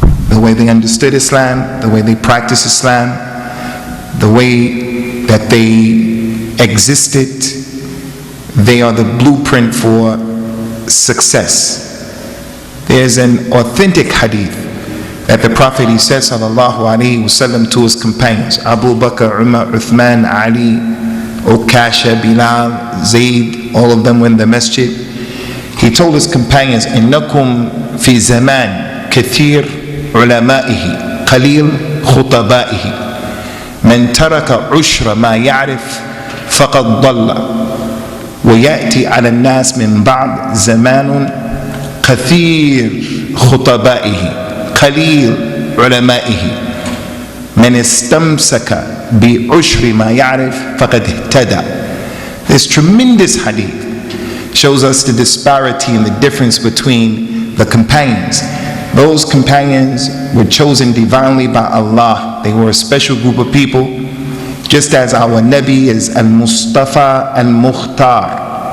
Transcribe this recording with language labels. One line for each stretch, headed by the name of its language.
English: The way they understood Islam, the way they practiced Islam, the way that they existed, they are the blueprint for success. There's an authentic hadith that the Prophet, he said sallallahu alaihi wasallam to his companions, Abu Bakr, Umar, Uthman, Ali, Ukasha, Bilal, Zayd, all of them were in the masjid. He told his companions,
Arabic: إنكم في زمان كثير علمائه قليل خطبائه من ترك عشر ما يعرف فقد ضل ويأتي على الناس من بعد زمان كثير خطبائه قليل علمائه من استمسك بعشر ما يعرف فقد اهتدى.
English: This tremendous hadith shows us the disparity and the difference between the companions. Those companions were chosen divinely by Allah. They were a special group of people, just as our Nabi is al-Mustafa al-Mukhtar.